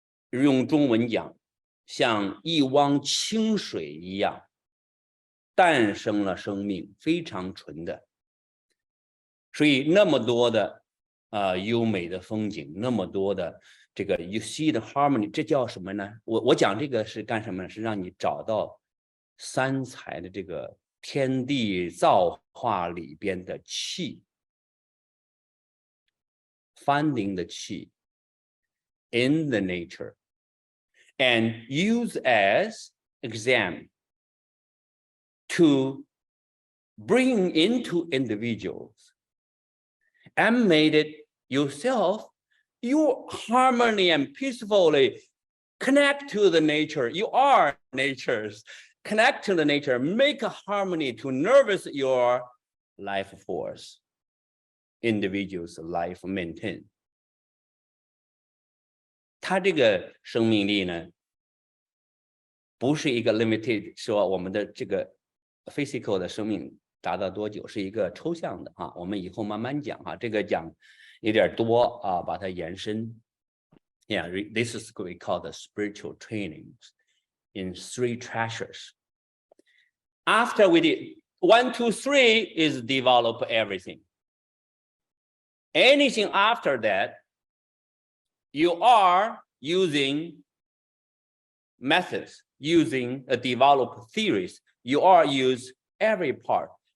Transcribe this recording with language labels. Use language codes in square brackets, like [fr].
[zh] 用中文讲，像一汪清水一样，诞生了生命，非常纯的。所以那么多的优美的风景，那么多的这个 [en] you see the harmony， [zh] 这叫什么呢？我讲这个是干什么呢？是让你找到三才的这个天地造化里边的气 [en] ，finding the chi in the nature and use as exam to bring into individuals and made it yourself, you harmony and peacefully connect to the nature. You are natures. Connect to the nature, make a harmony to nervous your life force, individual's life maintain. [zh] 它这个生命力呢，不是一个 limited 说我们的这个 physical 的生命达到多久，是一个抽象的我们以后慢慢讲这个讲有点多把它延伸。 [en] Yeah, this is what we call the spiritual trainings in three treasures. After we did 1, 2, 3 is develop everything. Anything after that, you are using methods, using develop theories. You are use every part.